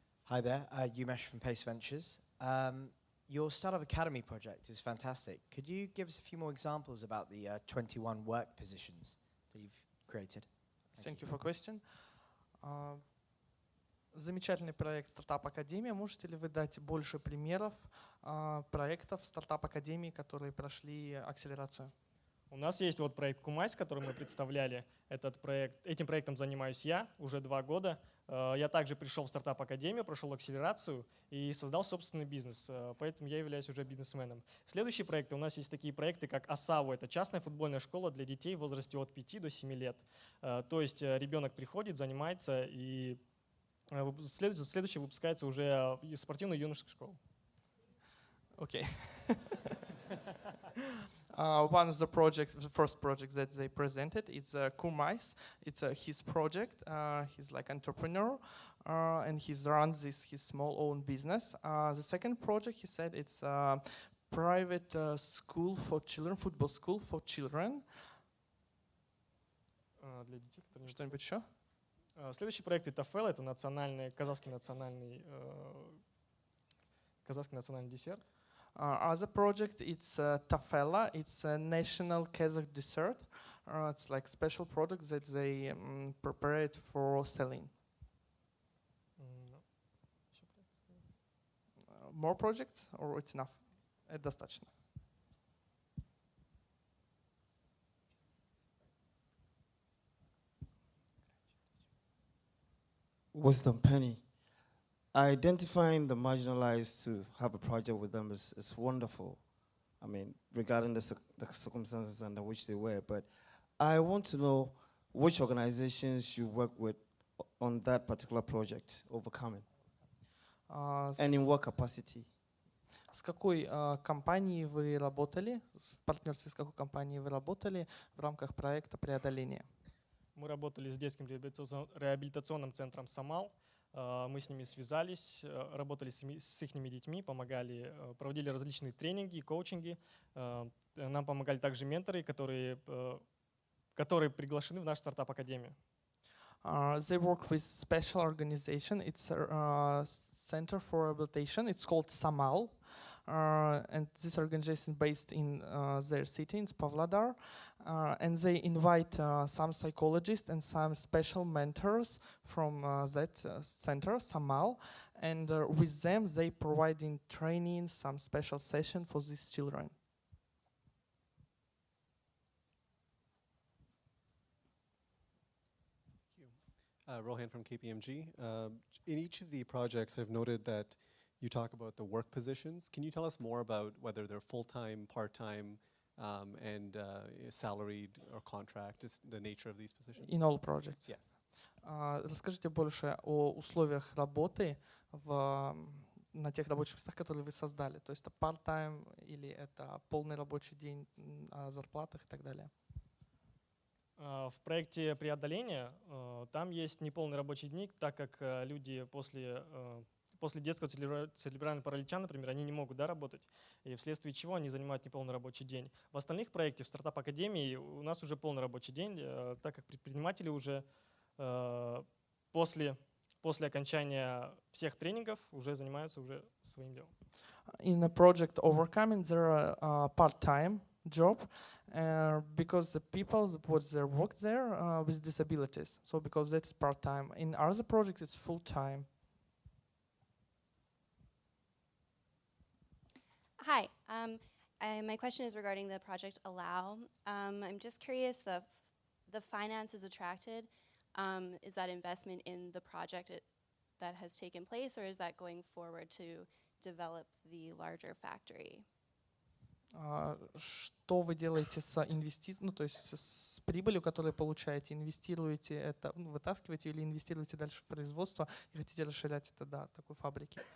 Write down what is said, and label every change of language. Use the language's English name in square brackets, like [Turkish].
[English] Hi there, Umesh from Pace Ventures. Your Startup Academy project is fantastic. Could you give us a few more examples about the 21 work positions that you've created? Thank you for question. [Russian] Замечательный проект Стартап Академия. Можете ли вы дать больше примеров проектов Стартап Академии, которые прошли акселерацию? У нас есть вот проект Кумайс, который мы представляли. Этим проектом занимаюсь я уже 2 года. Я также пришел в Стартап Академию, прошел акселерацию и создал собственный бизнес. Поэтому я являюсь уже бизнесменом. Следующие проекты. У нас есть такие проекты, как АСАВУ. Это частная футбольная школа для детей в возрасте от 5 до 7 лет. То есть ребенок приходит, занимается, и следующий выпускается уже спортивную юношескую школу. [English] Okay. One of the projects, the first project that they presented, is Kurmais. It's his project. He's like entrepreneur, and he runs his small own business. The second project, he said, it's a private school for children, football school for children. [Russian] Для детей, которые... Что-нибудь еще? Следующий проект это ФЭЛ, это казахский национальный десерт. [English] Other project, it's Tafela. It's a national Kazakh dessert. It's like special product that they prepare it for selling. More projects, or it's enough? [Russian] Это достаточно. [English] Wisdom Penny. Identifying the marginalized to have a project with them is wonderful. I mean, regarding the circumstances under which they were. But I want to know which organizations you work with on that particular project, Overcoming, and in what capacity? [Russian] С какой компанией вы работали, в партнерстве с какой компанией вы работали в рамках проекта преодоления? Мы работали с детским реабилитационным центром «Самал». Мы с ними связались, работали с их детьми, помогали, проводили различные тренинги, коучинги. Нам помогали также менторы, которые приглашены в нашу стартап-академию. [English] They work with special organization. It's a center for rehabilitation. It's called Samal. And this organization is based in their city, in Pavlodar. And they invite some psychologists and some special mentors from that center, Samal. And with them, they providing training, some special session for these children. Rohan from KPMG. In each of the projects, I've noted that you talk about the work positions. Can you tell us more about whether they're full-time, part-time, and salaried or contract, is the nature of these positions? In all projects? Yes. [Russian] Расскажите больше о условиях работы на тех рабочих местах, которые вы создали. То есть это [English] part-time [Russian] или это полный рабочий день, о зарплатах и так далее. В проекте преодоления там есть неполный рабочий день, так как люди после детского церебрального паралича, например, они не могут работать, и вследствие чего они занимают неполный рабочий день. В остальных проектах, в стартап-академии, у нас уже полный рабочий день, так как предприниматели уже после окончания всех тренингов уже занимаются уже своим делом. [English] In the project Overcoming, there are part-time job because the people what they work there with disabilities. So because that's part-time. In other projects, it's full-time. Hi, my question is regarding the project Allow. I'm just curious, the finances attracted, is that investment in the project that has taken place, or is that going forward to develop the larger factory? [Russian] Что вы делаете с инвестициями, ну то есть с прибылью, которую получаете, инвестируете это, вытаскиваете или инвестируете дальше в производство и хотите расширять это до такой фабрики?